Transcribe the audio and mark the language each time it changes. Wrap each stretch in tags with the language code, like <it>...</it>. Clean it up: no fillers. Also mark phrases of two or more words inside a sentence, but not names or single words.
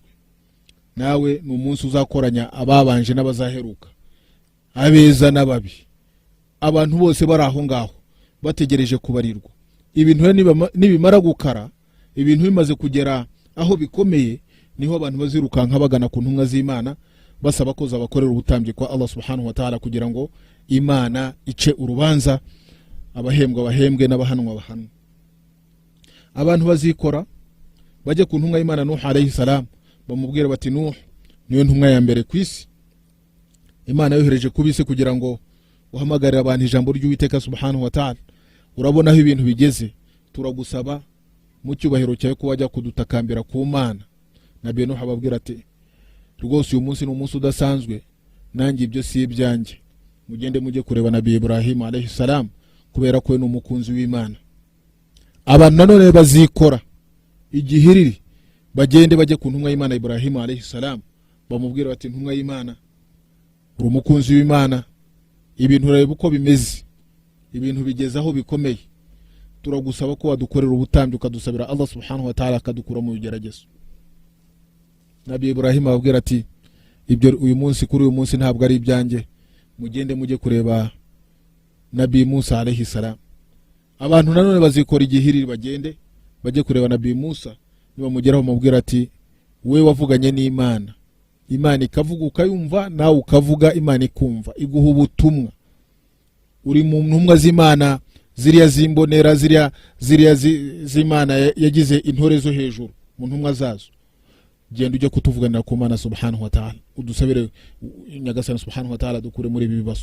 <rw>Nawe ni umunsi uzakoranya ababanje n'abazaheruka, abeza n'ababi, abantu bose bari aho ngaho bategereje kubarirwa. Ibintu nibimara gukara, ibintu bimaze kugera aho bikomeye, niho abantu bazirukanka bagana ku ntumwa z'Imana basaba ko zabakorera ubutambyi kwa Allah</rw> <ar>سبحانه وتعالى,</ar> <rw>kugira ngo Imana ice urubanza, abahembwa bahembwe n'abahanwa bahanwe. Abantu bazikora bajye ku ntumwa y'Imana Nuh</rw> <ar>عليه السلام,</ar> <rw>bamubwira bati Nuh niyo ntumwa ya mbere ku isi, Imana yohereje kubise kugira ngo uhamagarira abantu ijambo ry'Uwiteka</rw> <ar>سبحانه وتعالى.</ar> <rw>Urabona aho ibintu bigeze, turagusaba mu cyubahiro cyawe ko wajya kudutakambira ku Mana. Nabii Nuh ababwira ati rwose uyu munsi ni umunsi udasanzwe, nanjye ibyo si ibyanjye, mugende mujye kureba Nabii Ibrahim</rw> <ar>عليه السلام,</ar> <rw>kubera ko ni umukunzi w'Imana. Abantu nanone bazikora igihiriri, bagende bajye ku ntumwa y'Imana Ibrahim</rw> <ar>عليه السلام,</ar> <rw>bamubwira bati ntumwa y'Imana, uri umukunzi w'Imana, ibintu ureba uko bimeze, ibintu bigeze aho bikomeye, turagusaba ko wadukorera ubutambyi ukadusabira Allah</rw> <ar>سبحانه وتعالى</ar> <rw>akadukura mu bigeragezo. Nabii Ibrahim ababwira ati ibyo uyu munsi kuri uyu munsi ntabwo ari ibyanjye, mugende mujye kureba Nabii Musa</rw> <ar>عليه السلام.</ar> <rw>Abantu nanone bazikora igihiriri, bagende bajye kureba Nabii Musa, nibamugeraho bamubwira ati we wavuganye n'Imana, Imana ikavuga ukayumva, nawe ukavuga Imana ikumva, iguha ubutumwa, uri mu ntumwa z'Imana ziriya zimbonera ziriya z'Imana yagize intore zo hejuru mu ntumwa zazo, genda ujye kutuvuganira ku Mana</rw> <ar>سبحانه وتعالى,</ar> <rw>udusabire nyagasani</rw> <ar>سبحانه وتعالى</ar> <rw>dukure muri ibi bibazo.</rw>